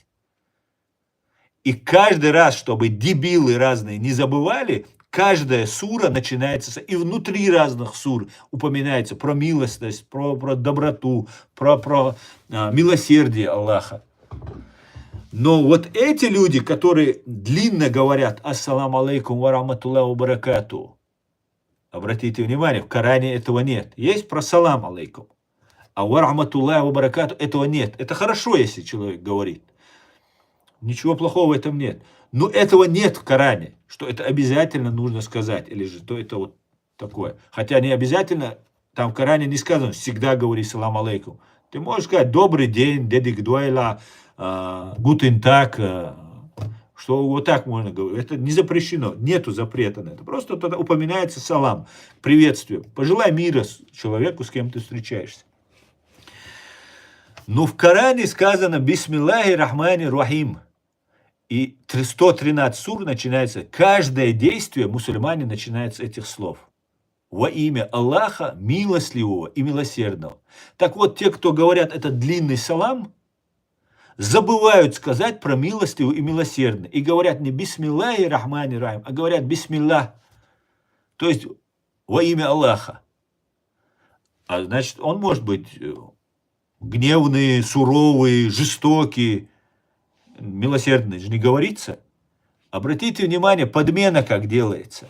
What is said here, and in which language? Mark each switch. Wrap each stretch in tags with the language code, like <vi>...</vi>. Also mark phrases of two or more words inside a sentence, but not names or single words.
<ru>И каждый раз, чтобы дебилы разные не забывали, каждая сура начинается, и внутри разных сур упоминается про милостность, про доброту, про милосердие Аллаха. Но вот эти люди, которые длинно говорят</ru> <ar>«السلام عليكم ورحمة الله وبركاته»,</ar> <ru>обратите внимание, в Коране этого нет. Есть про</ru> <ar>«سلام عليكم»,</ar> <ru>а</ru> <ar>«ورحمة الله وبركاته»</ar> <ru>этого нет. Это хорошо, если человек говорит. Ничего плохого в этом нет. Но этого нет в Коране, что это обязательно нужно сказать, или же то это вот такое. Хотя не обязательно, там в Коране не сказано «всегда говори</ru> <ar>سلام عليكم».</ar> <ru>Ты можешь сказать «добрый день»,</ru> <ce>«дедик дуайла»,</ce> <de>«guten Tag»,</de> <ru>что вот так можно говорить. Это не запрещено, нету запрета на это. Просто тогда упоминается салам, приветствие. Пожелай мира человеку, с кем ты встречаешься. Но в Коране сказано</ru> <ar>«بسم الله الرحمن الرحيم».</ar> <ru>И 113 сур начинается, каждое действие мусульмане начинает с этих слов. Во имя Аллаха, милостливого и милосердного. Так вот, те, кто говорят этот длинный салам, забывают сказать про милостивый и милосердный. И говорят не</ru> <ar>بسم الله الرحمن الرحيم,</ar> <ru>а говорят бисмиллах. То есть во имя Аллаха. А значит, он может быть гневные, суровые, жестокие, милосердные же не говорится. Обратите внимание, подмена как делается.</ru>